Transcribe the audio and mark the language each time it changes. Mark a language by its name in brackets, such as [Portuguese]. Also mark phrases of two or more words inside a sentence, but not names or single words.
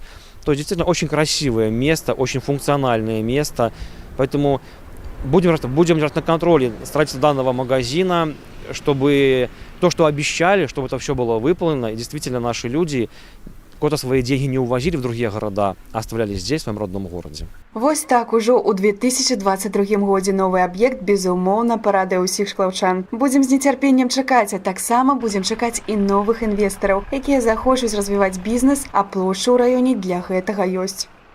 [Russian] То есть действительно очень красивое место, очень функциональное место. Поэтому будем держать на контроле строительство данного магазина, чтобы то, что обещали, чтобы это все было выполнено, и действительно наши люди куда свои деньги не увозили в другие города, а оставляли здесь, в своем родном городе. [Belarusian] Вось так ужо ў 2022 годзе новы аб'ект, безумоўна, парадуе ўсіх шклаўчан. Будзем з нецярпеннем чакаць, а таксама будзем чакаць і новых інвестараў, якія захочуць развіваць бізнес, а плошча ў раёне для гэтага ёсць.